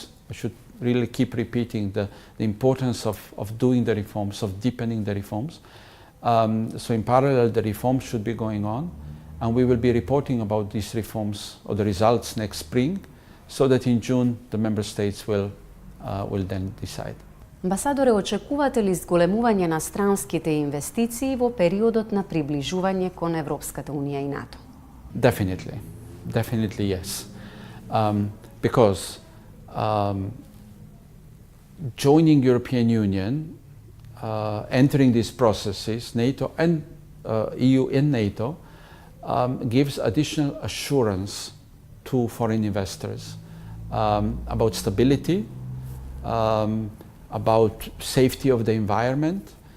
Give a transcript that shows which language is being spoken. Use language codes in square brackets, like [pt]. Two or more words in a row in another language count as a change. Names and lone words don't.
[en] I should really keep repeating the importance of doing the reforms, of deepening the reforms. So in parallel, the reforms should be going on, and we will be reporting about these reforms or the results next spring, so that in June the member states will then decide. [mk] Амбасадоре, очекувате ли зголемување на странските инвестиции во периодот на приближување кон Европската Унија и НАТО? [en] Definitely yes. Because joining European Union, entering these processes, NATO and EU and NATO, gives additional assurance to foreign investors about stability, about safety of the environment.